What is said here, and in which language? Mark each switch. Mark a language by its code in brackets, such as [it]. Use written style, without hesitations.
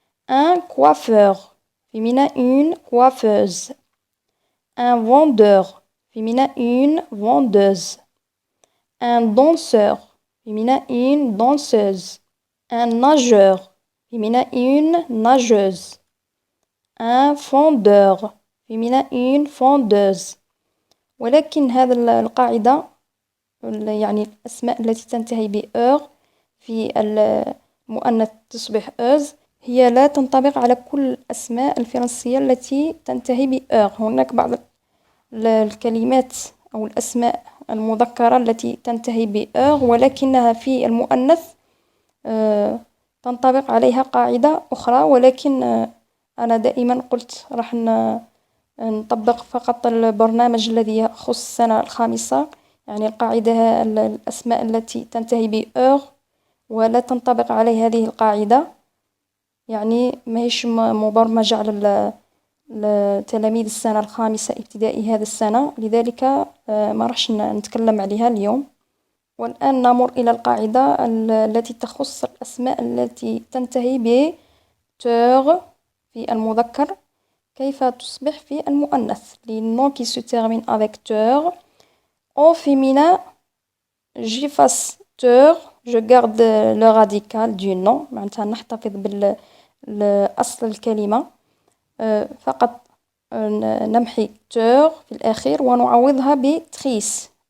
[fr] Un coiffeur féminin une coiffeuse, un vendeur féminin une vendeuse, un danseur féminin une danseuse, un nageur féminin une nageuse, un fondeur féminin une fondeuse. [ar] ولكن هذه القاعدة يعني الأسماء التي تنتهي ب-er في المؤنث تصبح -euse هي لا تنطبق على كل الأسماء الفرنسية التي تنتهي ب-er. هناك بعض الكلمات أو الأسماء المذكرة التي تنتهي ب-er ولكنها في المؤنث تنطبق عليها قاعدة أخرى، ولكن أنا دائما قلت راح نطبق فقط البرنامج الذي يخص السنة الخامسة، يعني القاعدة الأسماء التي تنتهي ب-er ولا تنطبق عليه هذه القاعدة، يعني ماهيش مبرمجة على تلاميذ السنة الخامسة ابتدائي هذا السنة، لذلك ما راحش نتكلم عليها اليوم. والآن نمر إلى القاعدة التي تخص الأسماء التي تنتهي ب -ter في المذكر كيف تصبح في المؤنث. [fr] Les noms qui se terminent avec -ter au féminin j'efface -ter, je garde le radical du nom، [ar] معناتها نحتفظ بالأصل الكلمة، فقط نمحي -ter في الأخير ونعوضها ب -trice.